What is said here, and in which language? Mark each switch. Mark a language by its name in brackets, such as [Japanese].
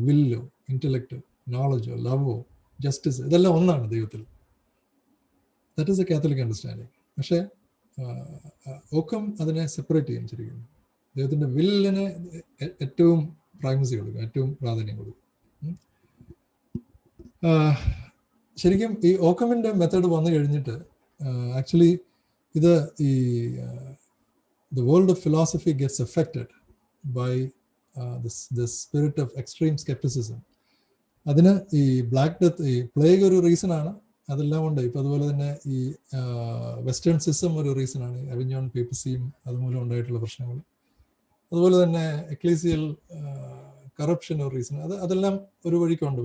[Malayalam] Willow, intellect, നോളജോ, ലവോ, justice, ഇതെല്ലാം ഒന്നാണ് ദൈവത്തിൽ. [English] That is a Catholic understanding. [Malayalam] പക്ഷേ ഓക്കം അതിനെ സെപ്പറേറ്റ് ചെയ്യും ശരിക്കും. ദൈവത്തിൻ്റെ വില്ലിനെ ഏറ്റവും പ്രൈമസി കൊടുക്കും, ഏറ്റവും പ്രാധാന്യം കൊടുക്കും. ശരിക്കും ഈ ഓക്കമിൻ്റെ മെത്തേഡ് വന്നു കഴിഞ്ഞിട്ട് ആക്ച്വലി ഇത് ഈ [English] the world of philosophy gets affected by this spirit of extreme skepticism. [Malayalam] അതിന് ഈ ബ്ലാക്ക് ഡെത്ത്, ഈ പ്ലേഗ് ഒരു റീസണാണ്, അതെല്ലാം ഉണ്ട്. ഇപ്പം അതുപോലെ തന്നെ ഈ വെസ്റ്റേൺ സിസ്റ്റം ഒരു റീസണാണ്, അവിഞ്ഞോൺ പേപ്പസിയും അതുമൂലം ഉണ്ടായിട്ടുള്ള പ്രശ്നങ്ങൾ. അതുപോലെ തന്നെ എക്ലീസിയൽ കറപ്ഷൻ ഒരു റീസൺ, അതെല്ലാം ഒരു വഴിക്കുണ്ട്.